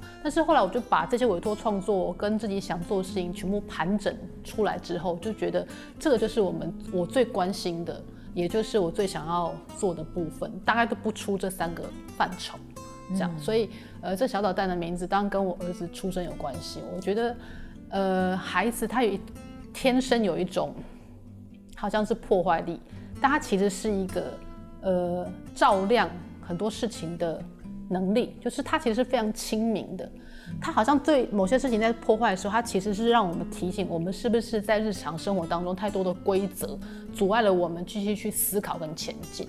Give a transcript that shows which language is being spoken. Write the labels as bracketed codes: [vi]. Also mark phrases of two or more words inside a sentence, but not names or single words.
[zh] 但是後來我就把這些委託創作跟自己想做的事情全部盤整出來之後，就覺得這個就是我最關心的，也就是我最想要做的部分，大概都不出這3個範疇，這樣。所以這小導彈的名字當然跟我兒子出生有關係。我覺得孩子他天生有一種好像是破壞力。但它其實是一個照亮很多事情的能力，就是它其實是非常親民的。它好像對某些事情在破壞的時候，它其實是讓我們提醒我們是不是在日常生活當中太多的規則阻礙了我們繼續去思考跟前進。